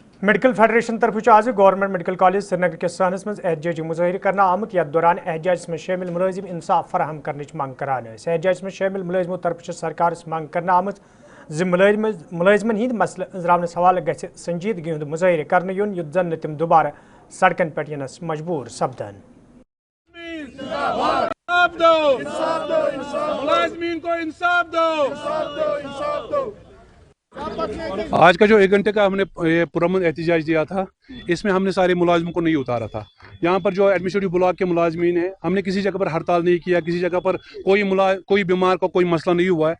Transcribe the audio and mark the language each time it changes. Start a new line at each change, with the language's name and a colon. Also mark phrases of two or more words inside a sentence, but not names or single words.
Kashmiri: میڈیکل فیڈریشن طرف آج گورنمنٹ میڈیکل کالج سرینگر کس سہنس مز احتجاجی مظاہرہ کرنا آمت یتھ دوران احتجاجس میں شامل ملازم انصاف فراہم کرنچ منگ کران احتجاجس میں شامل ملازموں طرف سرکارس منگ کرنا آمت ملازمن ہند مسئلہ انزراونس حوالہ گژھِ سنجیدگی ہند مظاہرہ کرنے یون یُتھ زن نہ تم دوبارہ سڑکن پہ ینس مجبور سپدن۔
Urdu: آج کا جو 1 گھنٹے کا ہم نے پرامن احتجاج دیا تھا، اس میں ہم نے سارے ملازموں کو نہیں اتارا تھا۔ یہاں پر جو
English: administrative block
Urdu: کے ملازمین ہیں، ہم نے کسی جگہ پر ہڑتال نہیں کیا، کسی جگہ پر کوئی بیمار کا کوئی مسئلہ نہیں ہوا ہے۔